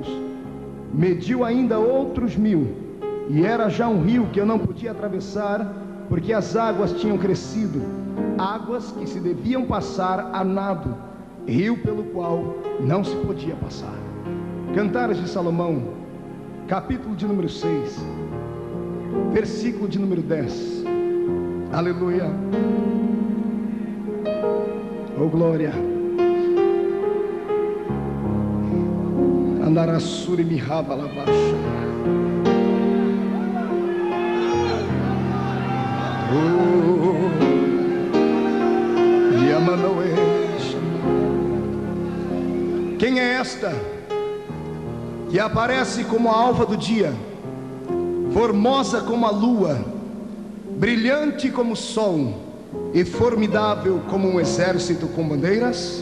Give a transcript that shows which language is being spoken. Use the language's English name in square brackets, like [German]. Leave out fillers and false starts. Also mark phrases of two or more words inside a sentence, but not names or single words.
[Portuguese] Mediu ainda outros 1000, e era já um rio que eu não podia atravessar, porque as águas tinham crescido, águas que se deviam passar a nado, rio pelo qual não se podia passar. Cantares de Salomão, capítulo de número 6, versículo de número 10. Aleluia. Oh glória. Andarassuri mihava lavasha. Quem é esta que aparece como a alva do dia, formosa como a lua, brilhante como o sol e formidável como um exército com bandeiras?